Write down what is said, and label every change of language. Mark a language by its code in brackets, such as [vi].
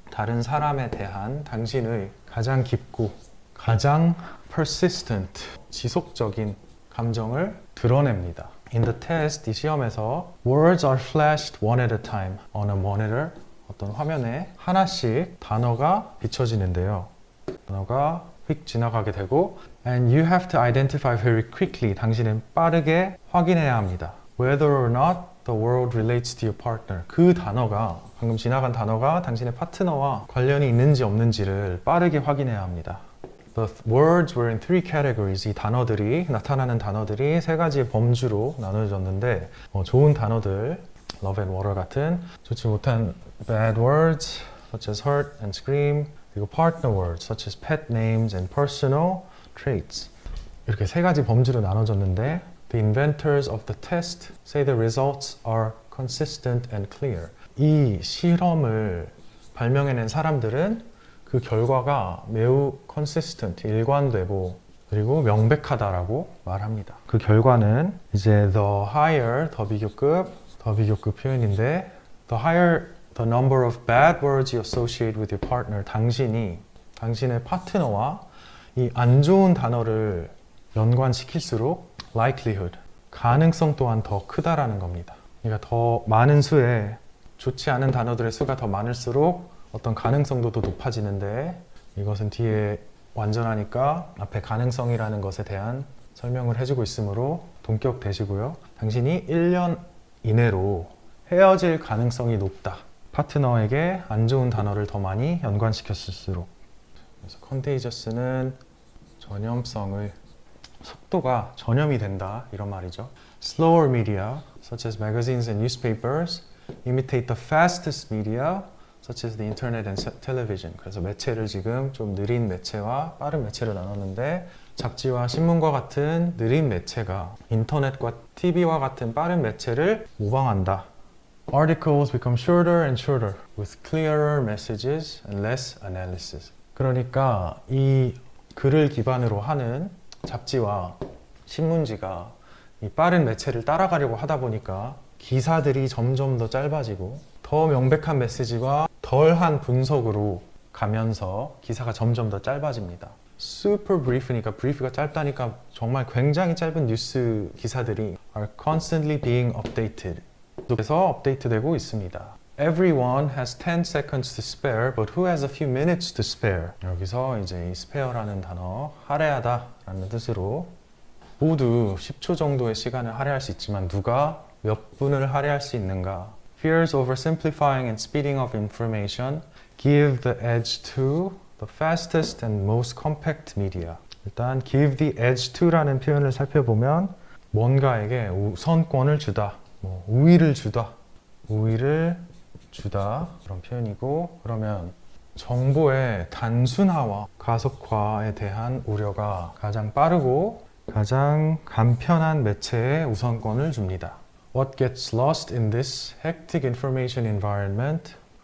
[ko] 다른 사람에 대한 당신의 가장 깊고 가장 persistent, 지속적인 감정을 드러냅니다. [en] In the test, [ko] 이 시험에서 [en] words are flashed one at a time on a monitor. [ko] 어떤 화면에 하나씩 단어가 비춰지는데요. 단어가 휙 지나가게 되고 [en] and you have to identify very quickly. [ko] 당신은 빠르게 확인해야 합니다. [en] Whether or not the word relates to your partner. [ko] 그 단어가, 방금 지나간 단어가 당신의 파트너와 관련이 있는지 없는지를 빠르게 확인해야 합니다. [en] The words were in three categories. [ko] 이 단어들이, 나타나는 단어들이 세 가지 범주로 나눠졌는데 좋은 단어들, [en] love and water [ko] 같은, 좋지 못한 [en] bad words such as hurt and scream, [ko] 그리고 [en] partner words such as pet names and personal traits. [ko] 이렇게 세 가지 범주로 나눠졌는데 [en] The inventors of the test say the results are consistent and clear. [ko] 이 실험을 발명해낸 사람들은 그 결과가 매우 consistent, 일관되고 그리고 명백하다라고 말합니다. 그 결과는 이제 [en] the higher, [ko] 더 비교급 표현인데 [en] the higher the number of bad words you associate with your partner, [ko] 당신의 파트너와 이 안 좋은 단어를 연관시킬수록 likelihood, 가능성 또한 더 크다라는 겁니다. 그러니까 더 많은 수의 좋지 않은 단어들의 수가 더 많을수록 어떤 가능성도 더 높아지는데 이것은 뒤에 완전하니까 앞에 가능성이라는 것에 대한 설명을 해주고 있으므로 동격되시고요. 당신이 1년 이내로 헤어질 가능성이 높다. 파트너에게 안 좋은 단어를 더 많이 연관시켰을수록. 그래서 contagious는 전염성을, 속도가 전염이 된다 이런 말이죠. [en] Slower media, such as magazines and newspapers, imitate the fastest media, such as the internet and television. [ko] 그래서 매체를 지금 좀 느린 매체와 빠른 매체로 나눴는데 잡지와 신문과 같은 느린 매체가 인터넷과 TV와 같은 빠른 매체를 모방한다. [en] Articles become shorter and shorter with clearer messages and less analysis. [ko] 그러니까 이 글을 기반으로 하는 잡지와 신문지가 이 빠른 매체를 따라가려고 하다 보니까 기사들이 점점 더 짧아지고 더 명백한 메시지와 덜한 분석으로 가면서 기사가 점점 더 짧아집니다. Super brief니까 brief가 짧다니까 정말 굉장히 짧은 뉴스 기사들이 [en] are constantly being updated. [ko] 계속해서 업데이트되고 있습니다. [en] Everyone has 10 seconds to spare, but who has a few minutes to spare? [ko] 여기서 이제 이 spare라는 단어, 할애하다 라는 뜻으로 모두 10초 정도의 시간을 할애할 수 있지만 누가 몇 분을 할애할 수 있는가? [en] Fears over simplifying and speeding up information give the edge to the fastest and most compact media. [ko] 일단 [en] give the edge to [ko] 라는 표현을 살펴보면 뭔가에게 우선권을 주다, 우위를 주다 그런 표현이고, 그러면 정보의 단순화와 가속화에 대한 우려가 가장 빠르고 가장 간편한 매체에 우선권을 줍니다. [en] What gets lost in this hectic information environment?